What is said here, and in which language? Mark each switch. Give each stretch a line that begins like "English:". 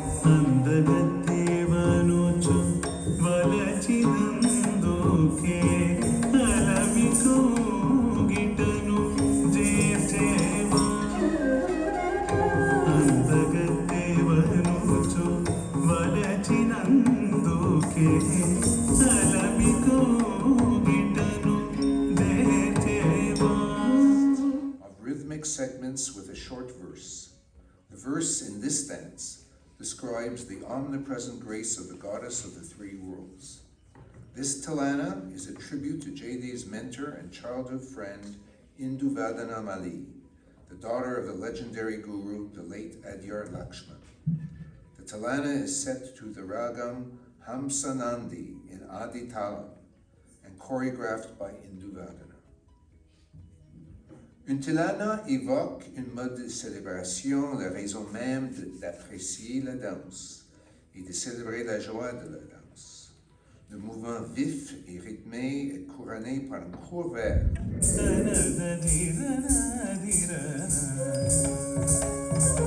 Telugu: అందగత్తేవనుచు వలచినందుకే అలమికో గిటను చేసేవా అందగత్తేవనుచు వలచినందుకే అలమికో గిటను చేసేవా.
English: Of rhythmic segments with a short verse. The verse in this stanza describes the omnipresent grace of the goddess of the three worlds. This Tilana is a tribute to JAYDEV's mentor and childhood friend Induvadana Mali, the daughter of the legendary guru, the late Adyar Lakshman. The Tilana is set to the RAJU Hamsanandi in Adi Talam and choreographed by Induvadana.
French: Une tilana évoque une mode de célébration, la raison même d'apprécier la danse et de célébrer la joie de la danse. Le mouvement vif et rythmé est couronné par un court vers.